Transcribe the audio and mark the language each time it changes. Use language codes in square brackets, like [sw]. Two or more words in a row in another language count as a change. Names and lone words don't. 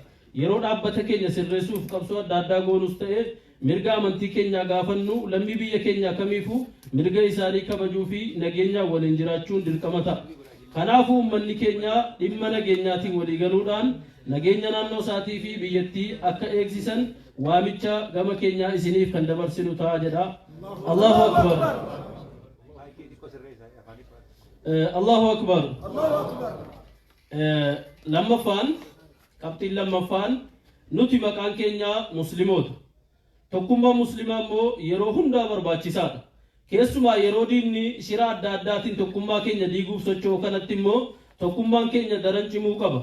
[om] yeroo dhaabbata keenya sirreessuuf qabsoo adda addaa goonus ta'e mirga amantii keenya gaafannu lammii biyya keenya kamiifuu mirga isaanii kabajuu fi nageenyaan waliin jiraachuun dirqama ta'a. Kanaafuu uummanni keenya dhimma nageenyaatiin walii galuudhaan nageenya naannoo isaatii fi biyyattii akka eegsisan waamicha gama keenyaa isiniif kan dabarsinu ta'a jedha. [ar] الله أكبر. الله أكبر. [om] Lammaffaan qabxiin lammaffaan nuti maqaan keenya musliimoota. Tokkummaa musliimaa immoo yeroo hundaa barbaachisaadha. Keessumaa yeroo diinni shira adda addaatiin tokkummaa keenya diiguuf socho'u kanatti immoo tokkummaan keenya daran cimuu qaba.